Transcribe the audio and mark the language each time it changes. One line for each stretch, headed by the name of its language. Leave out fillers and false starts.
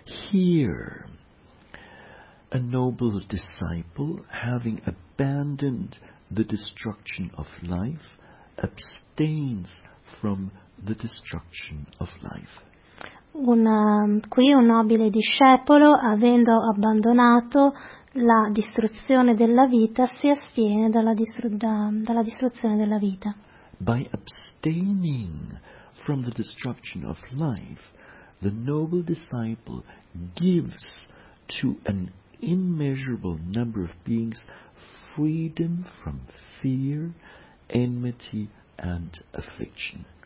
English: Here, a noble disciple, having abandoned the destruction of life, abstains from the destruction of life.
Italian: Qui un nobile discepolo, avendo abbandonato la distruzione della vita, si astiene dalla distruzione della vita.
English: By abstaining from the destruction of life, the noble disciple gives to an immeasurable number of beings freedom from fear, enmity and affliction.